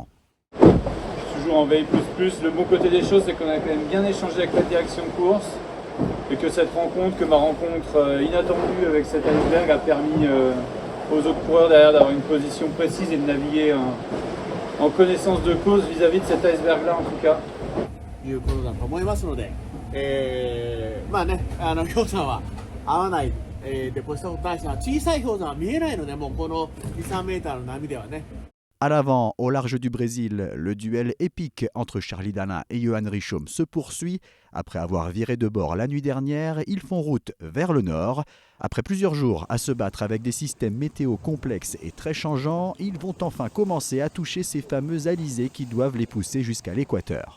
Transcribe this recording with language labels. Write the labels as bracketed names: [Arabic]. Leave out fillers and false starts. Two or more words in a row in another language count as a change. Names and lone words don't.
[French] Je suis toujours en veille plus. Le bon côté des choses, c'est qu'on a quand même bien échangé avec la direction de course et que ma rencontre inattendue avec cet iceberg a permis aux autres coureurs derrière d'avoir une position précise et de naviguer en connaissance de cause vis-à-vis de cet iceberg-là en tout cas. [Japanese] いうことだと思いますので、まあね、氷山は合わない、でポストに対しては小さい氷山は見えないので、もうこの2、3メーターの波ではね。 [French] À l'avant, au large du Brésil, le duel épique entre Charlie Dalin et Johan Richomme se poursuit. Après avoir viré de bord la nuit dernière, ils font route vers le nord. Après plusieurs jours à se battre avec des systèmes météo complexes et très changeants, ils vont enfin commencer à toucher ces fameux alizés qui doivent les pousser jusqu'à l'équateur.